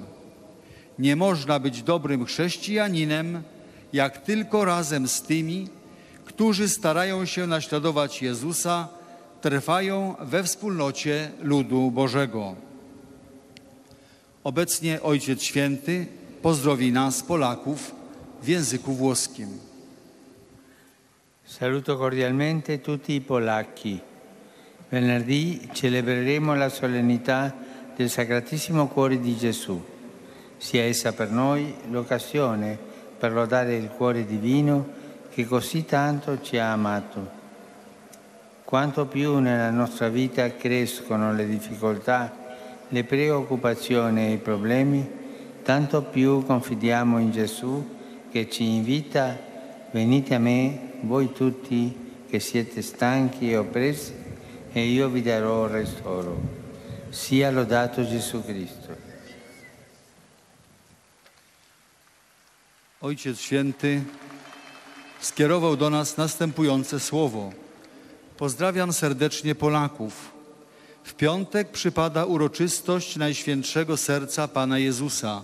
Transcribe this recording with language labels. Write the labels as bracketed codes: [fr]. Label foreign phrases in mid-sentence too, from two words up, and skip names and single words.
[pl] Nie można być dobrym chrześcijaninem, jak tylko razem z tymi, którzy starają się naśladować Jezusa, trwają we wspólnocie ludu Bożego. Obecnie Ojciec Święty pozdrowi nas, Polaków, w języku włoskim. [it] Saluto cordialmente tutti i polacchi. Venerdì celebreremo la solennità del Sacratissimo Cuore di Gesù. Sia essa per noi l'occasione per lodare il cuore divino che così tanto ci ha amato. Quanto più nella nostra vita crescono le difficoltà, le preoccupazioni e i problemi, tanto più confidiamo in Gesù che ci invita: venite a me, voi tutti che siete stanchi e oppressi, e io vi darò ristoro. Sia lodato Gesù Cristo. [pl] Ojciec Święty skierował do nas następujące słowo. Pozdrawiam serdecznie Polaków. W piątek przypada uroczystość Najświętszego Serca Pana Jezusa.